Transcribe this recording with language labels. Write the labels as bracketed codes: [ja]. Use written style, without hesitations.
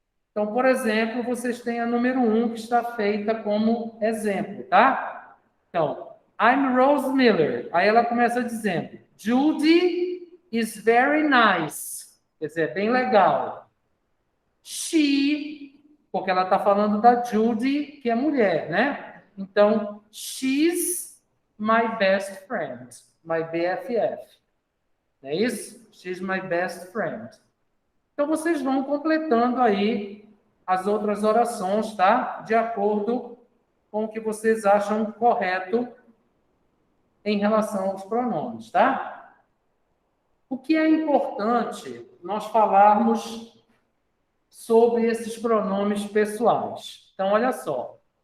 [pt] Então, por exemplo, vocês têm a número 1 que está feita como exemplo, tá? Então, [en] I'm Rose Miller. [pt] Aí ela começa dizendo, [en] Judy is very nice. [pt] Quer dizer, bem legal. [en] She, [pt] porque ela está falando da Judy, que é mulher, né? Então, [en] she's my best friend. My BFF. [pt] Não é isso? [en] She's my best friend. [pt] Então, vocês vão completando aí as outras orações, tá? De acordo com o que vocês acham correto em relação aos pronomes, tá? O que é importante nós falarmos sobre esses pronomes pessoais. Então, olha só.